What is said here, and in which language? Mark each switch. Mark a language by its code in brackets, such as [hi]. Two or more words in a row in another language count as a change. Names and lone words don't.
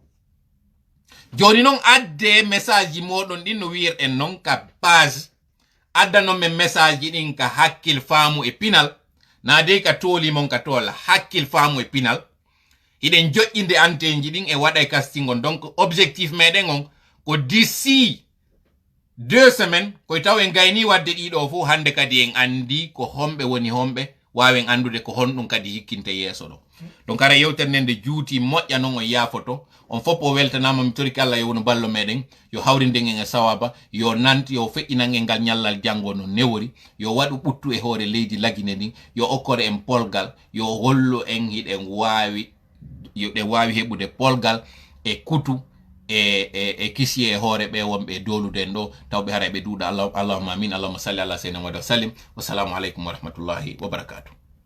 [ff] Joni non adde message ji moɗon ɗin no wir'en non ka page. Adda non men message ji ɗin ka hakkil faamu e pinal. Na dey ka tooli mon ka tool hakkil faamu e pinal. Hiɗen joƴƴinde antenji ɗin e waɗa e casting on. [fr] Donc objectif [ff] meɗen on ko [fr] d'ici 2 semaines [ff] koye taw en gayni wadde ɗiɗo fo hande kadi en andi ko homɓe woni homɓe, wawen andude ko honɗum kadi hikkinte yeeso ɗo. Donc ara yewtere nde juuti moƴƴa non on yaafoto. On fof o weltanama, mi toriki Allah yo wono ballo meɗen, yo hawrinden en e sawaba, yo nant, yo feƴƴinan en ngal ñallal janggo no newori, yo waɗu ɓuttu e hoore leydi Laguine ndin, yo okkore en polgal, yo hollu en hiɗen wawi, yoɗe wawi heɓude polgal e kutu e kisi e hoore ɓe wonɓe doluden ɗo tawɓe hara ɓe duuɗa. [ar] اللهم آمين، اللهم صل على سيدنا محمد وسلم. والسلام عليكم ورحمة الله وبركاته.